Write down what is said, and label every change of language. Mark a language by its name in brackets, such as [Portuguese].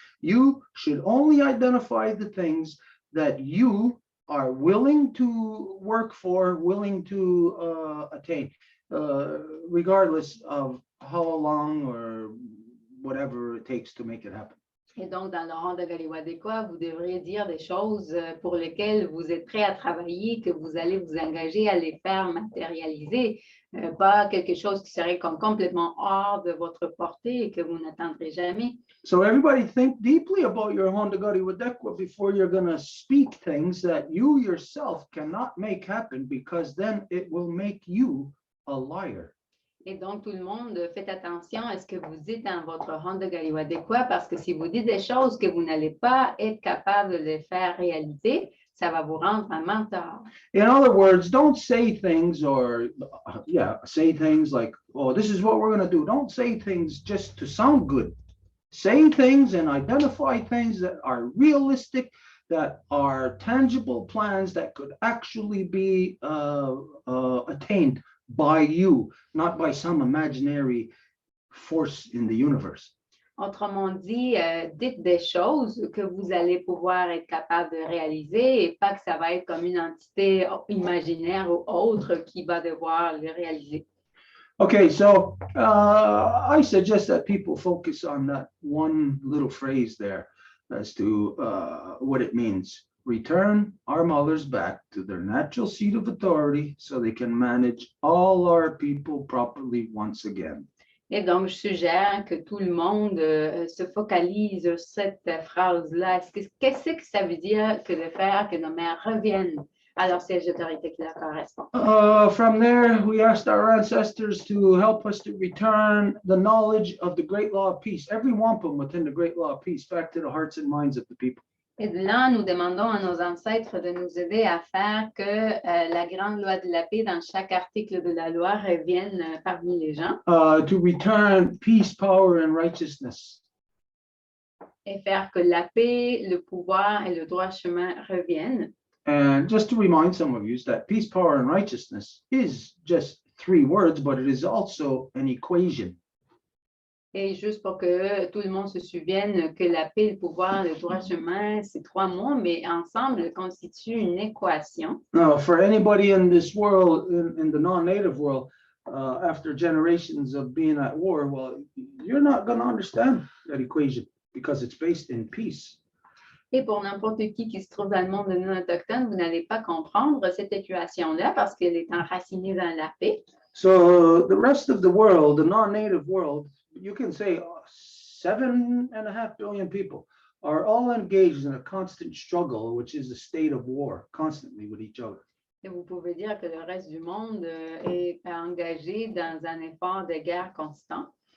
[English] You should only identify the things that you are willing to work for, willing to attain, regardless of how long or whatever it takes to make it happen. [French] Et donc, dans le rang de Galiwadéquois, vous devriez dire des choses pour lesquelles vous êtes prêt à travailler, que vous allez vous engager à les faire matérialiser, pas quelque chose qui serait comme complètement hors de votre portée et que vous n'atteindrez jamais. [English] So everybody think deeply about your Honda Gadi Wadekwa before you're going to speak things that you yourself cannot make happen, because then it will make you a liar. [French] Et donc, tout le monde, faites attention à ce que vous dites dans votre Honda Galiwadéquois, parce que si vous dites des choses que vous n'allez pas être capable de les faire réalité, ça va vous rendre un menteur. [English] In other words, don't say things or, say things like, oh, this is what we're going to do. Don't say things just to sound good. Say things and identify things that are realistic, that are tangible plans that could actually be attained by you, not by some imaginary force in the universe. [French] Autrement dit, dites des choses que vous allez pouvoir être capable de réaliser et pas que ça va être comme une entité imaginaire ou autre qui va devoir le réaliser. [English] Okay, so I suggest that people focus on that one little phrase there as to what it means. Return our mothers back to their natural seat of authority so they can manage all our people properly once again. [French] Et donc, je suggère que tout le monde se focalise sur cette phrase-là. Qu'est-ce que ça veut dire que de faire que nos mères reviennent à leur siège d'autorité qui leur correspond? [English] From there, we asked our ancestors to help us to return the knowledge of the great law of peace, every wampum within the great law of peace, back to the hearts and minds of the people. [French] Et de là, nous demandons à nos ancêtres de nous aider à faire que la grande loi de la paix dans chaque article de la loi revienne parmi les gens. [English] To return peace, power, and righteousness. [French] Et faire que la paix, le pouvoir et le droit chemin reviennent. [English] And just to remind some of you that peace, power, and righteousness is just 3 words, but it is also an equation. [French] Et juste pour que tout le monde se souvienne que la paix, le pouvoir, le droit chemin, c'est 3 mots, mais ensemble constituent une équation. [English] Now, for anybody in this world, in the non-native world, after generations of being at war, well, you're not going to understand that equation because it's based in peace. [French] Et pour n'importe qui se trouve dans le monde non autochtone, vous n'allez pas comprendre cette équation-là parce qu'elle est enracinée dans la paix. [English] So the rest of the world, the non-native world, you can say 7.5 billion people are all engaged in a constant struggle, which is a state of war, constantly with each other. [French] Et vous pouvez dire que le reste du monde est engagé dans un effort de guerre constant.